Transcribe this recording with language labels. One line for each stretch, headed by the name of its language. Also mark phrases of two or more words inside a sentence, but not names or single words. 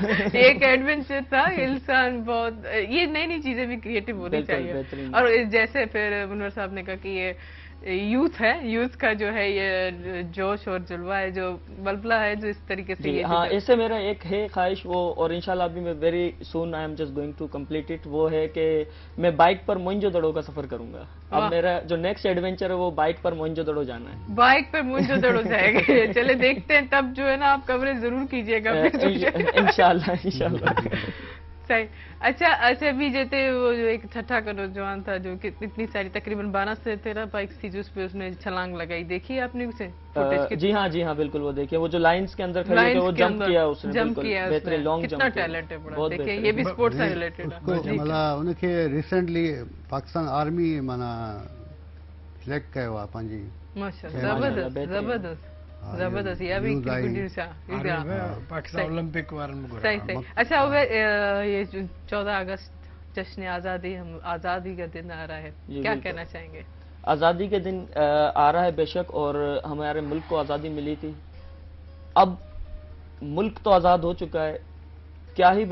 Urdu: ایک ایڈونچر تھا. انسان بہت یہ نئی نئی چیزیں بھی کریئیٹو ہونی چاہیے. اور جیسے پھر منور صاحب نے کہا کہ یہ یوتھ ہے، یوتھ کا جو ہے یہ جوش اور جلوہ ہے، جو بلبلہ ہے، جو اس طریقے سے یہ ہاں، اس سے میرا ایک ہے خواہش وہ، اور انشاءاللہ ابھی میں
English: very soon I am just going to complete it,
Urdu: وہ ہے کہ میں بائیک پر موئن جو دڑو کا سفر کروں گا. اب میرا جو نیکسٹ ایڈونچر ہے وہ بائیک پر موئن جو دڑو جانا ہے. بائیک پر موئن جو دڑو جائیں گے۔ چلے دیکھتے ہیں، تب جو ہے نا آپ کوریج ضرور کیجیے گا انشاءاللہ. صحیح. اچھا، بھی جیسے وہ جو ایک چھٹا کا نوجوان تھا جو کہ اتنی ساری تقریباً 12 سے 13 بائیکس تھی، جو اس پہ اس نے چھلانگ لگائی، دیکھی آپ نے اسے فوٹیج? جی ہاں بالکل، وہ دیکھیے، وہ جو لائنز کے اندر کھڑے تھے وہ جمپ کیا اس نے,
English: बेहतरीन long jump.
Urdu: کتنا ٹیلنٹ ہے بڑا، دیکھیے یہ بھی اسپورٹس سے ریلیٹڈ ہے.
Sindhi: मतलब उनके रिसेंटली पाकिस्तान आर्मी माना सिलेक्ट कयो आहे पंहिंजी।
Urdu: ماشاءاللہ، زبردست۔ یہ بھی
Sindhi: पाकिस्तान ओलंपिक वारनि में
Urdu: صحیح. اچھا، یہ 14 اگست جشن آزادی، ہم آزادی کا دن آ رہا ہے، کیا کہنا چاہیں گے? آزادی کے دن آ رہا ہے بیشک، اور ہمارے ملک کو آزادی ملی تھی، اب ملک تو آزاد ہو چکا ہے، کیا ہی